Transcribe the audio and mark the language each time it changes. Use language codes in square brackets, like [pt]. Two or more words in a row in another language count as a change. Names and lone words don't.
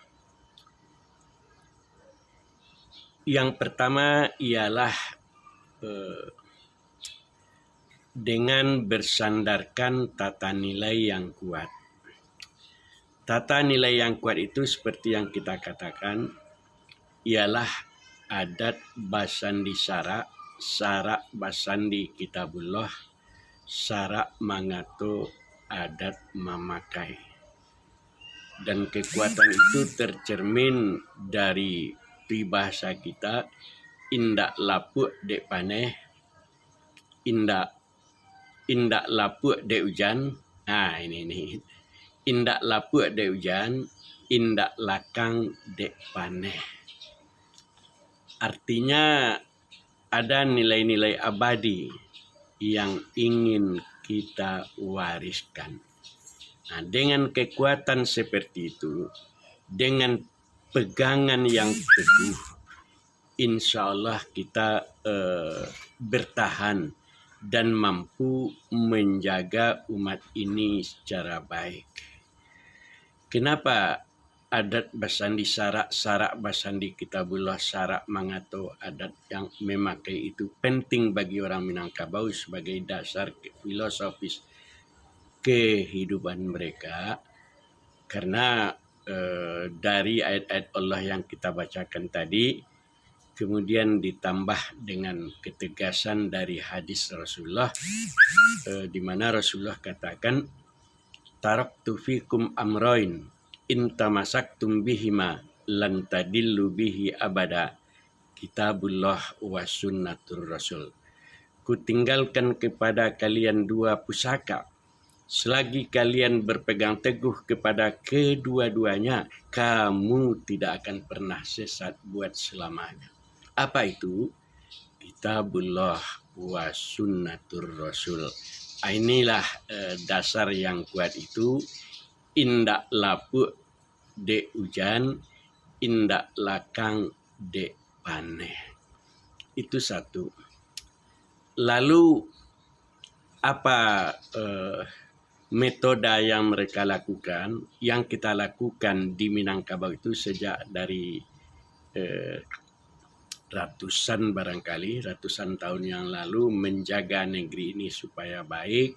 [id] Yang pertama ialah dengan bersandarkan tata nilai yang kuat. Tata nilai yang kuat itu seperti yang kita katakan ialah [min] adat basandi syarak, syarak basandi kitabullah, syarak mangato adat memakai. [id] Dan kekuatan itu tercermin dari bahasa kita, [min] indak lapuk dek paneh, indak lapuk dek hujan. [id] Nah ini. [min] Indak lapuk dek hujan, indak lakang dek paneh. [id] Artinya ada nilai-nilai abadi yang ingin kita wariskan. Nah, dengan kekuatan seperti itu, dengan pegangan yang teguh, [ar] إن شاء الله [id] kita bertahan dan mampu menjaga umat ini secara baik. Kenapa [min] adat basandi syarak basandi kitabullah, syarak mangato adat yang memakai [id] itu penting bagi orang Minangkabau sebagai dasar filosofis kehidupan mereka? Karena dari ayat-ayat Allah yang kita bacakan tadi, kemudian ditambah dengan ketegasan dari hadis Rasulullah, di mana Rasulullah katakan, [ar] تركت فيكم أمرين إن تمسكتم بهما لن تضلوا به أبدا، كتاب الله وسنة الرسول. [id] Kutinggalkan kepada kalian dua pusaka, selagi kalian berpegang teguh kepada kedua-duanya, kamu tidak akan pernah sesat buat selamanya. Apa itu? [ar] كتاب الله وسنة الرسول. [id] Inilah dasar yang kuat itu. [min] Indak lapuk dek hujan, indak lakang dek paneh. [id] Itu satu. Lalu apa metode yang mereka lakukan, yang kita lakukan di Minangkabau itu sejak dari ratusan tahun yang lalu, menjaga negeri ini supaya baik.